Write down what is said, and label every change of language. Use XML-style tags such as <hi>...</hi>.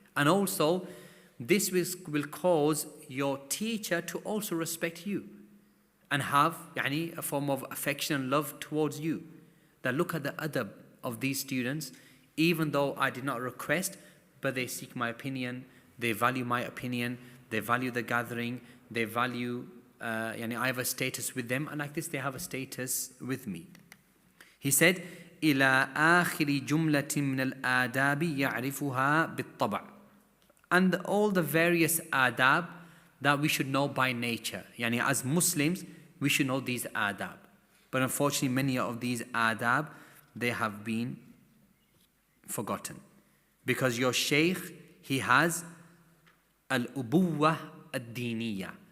<en>And also, this will cause your teacher to also respect you and have a form of affection and love towards you. That look at the adab of these students, even though I did not request, but they seek my opinion, they value my opinion, they value the gathering, they value, I have a status with them, and like this they have a status with me. He said,</en> <ar>إِلَى آخِرِ جُمْلَةٍ مِنَ الْآدَابِ يَعْرِفُهَا بِالطَّبْعِ.</ar> <en>And all the various adab that we should know by nature. As Muslims, we should know these adab. But unfortunately, many of these adab, they have been forgotten. Because your Shaykh, he has al-ubuwah ad-diniyah.</en>